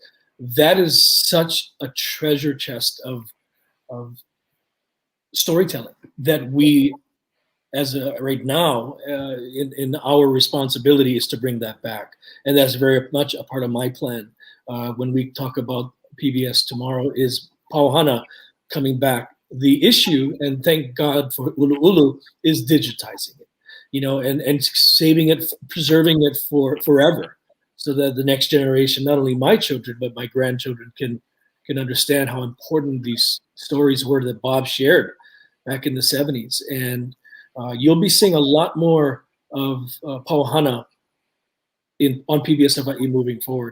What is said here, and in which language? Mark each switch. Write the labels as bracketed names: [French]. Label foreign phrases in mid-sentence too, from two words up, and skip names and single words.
[English] That is such a treasure chest of storytelling that we, right now, in our responsibility is to bring that back. And that's very much a part of my plan. When we talk about PBS tomorrow is PAU HANA coming back. The issue, and thank God for ʻUluʻulu, is digitizing it, you know, and saving it, preserving it for forever, so that the next generation, not only my children, but my grandchildren can understand how important these stories were that Bob shared back in the 70s. And you'll be seeing a lot more of PAU HANA on PBS Hawaiʻi moving forward.